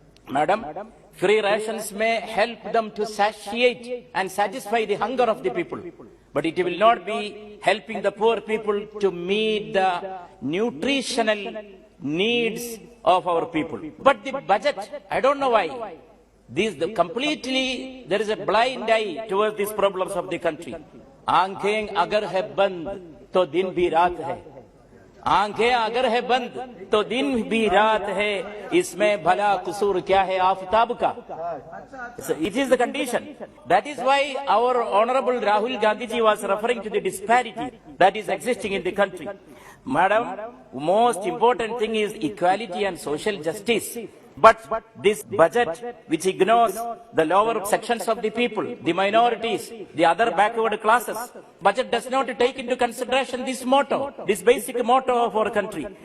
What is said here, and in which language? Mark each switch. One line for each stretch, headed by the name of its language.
English: Madam, free rations may help them to satiate and satisfy the hunger of the people. But it will not be helping the poor people to meet the nutritional needs of our people. But the budget, I don't know why. Completely, there is a blind eye towards these problems of the country.
Hindi: आंखें अगर है बंद तो दिन भी रात है, आंखें अगर है बंद तो दिन भी रात है, इसमें भला कसूर क्या है आफताब का.
English: It is the condition. That is why our Honorable Rahul Gandhi ji was referring to the disparity that is existing in the country. Madam, most important thing is equality and social justice. But this budget, which ignores the lower sections of the people, the minorities, the other backward classes, budget does not take into consideration this motto, this basic motto of our country.